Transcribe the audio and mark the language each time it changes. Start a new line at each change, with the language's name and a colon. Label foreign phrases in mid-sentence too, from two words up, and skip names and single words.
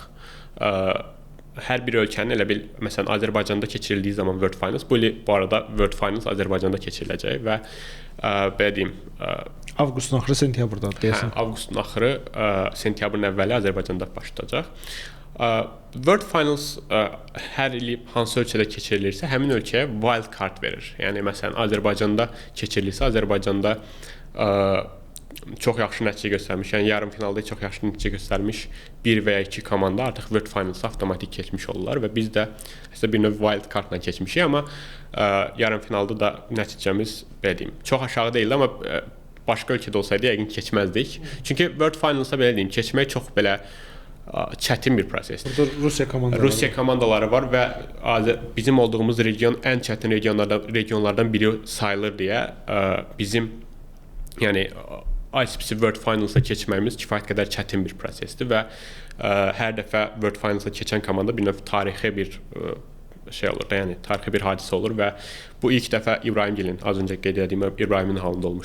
Azerbaijani: Hər bir ölkənin elə bil, məsələn, Azərbaycanda keçirildiyi zaman
English: World Finals,
Azerbaijani: bu arada
English: World Finals
Azerbaijani: Azərbaycanda keçiriləcək və belə deyim, avqustun axırı sentyabrda deyəsən. Avqustun axırı, sentyabrın əvvəli Azərbaycanda başlayacaq.
English: World Finals
Azerbaijani: hər il hansı ölkədə keçirilirsə, həmin ölkəyə
English: wild card
Azerbaijani: verir. Yəni məsələn, Azərbaycanda keçirilirsə, Azərbaycanda çox yaxşı nəticə göstərmiş, yəni yarım finalda çox yaxşı nəticə göstərmiş 1 və ya 2 komanda artıq
English: World Finals-a
Azerbaijani: avtomatik keçmiş olurlar və biz də əslində bir növ
English: wild card-la
Azerbaijani: keçmişik, amma yarım finalda da nəticəmiz, belə deyim, çox aşağı deyildi, amma başqa ölkədə olsaydı yəqin keçməzdik. Çünki
English: World Finals-a
Azerbaijani: belə deyim, keçmək çox belə çətin bir prosesdir. Burada Rusiya komandaları var və bizim olduğumuz region ən çətin regionlardan biri sayılır deyə bizim yəni
English: ICPC World Finals-a
Azerbaijani: keçməyimiz kifayət qədər çətin bir prosesdir və hər dəfə
English: World Finals-a
Azerbaijani: keçən komanda bir növ tarixi bir şey olur da, yəni tarixi bir hadisə olur və bu ilk dəfə İbrahimgilin, az öncə qeyd etdiyim İbrahimin halında olmuşdu.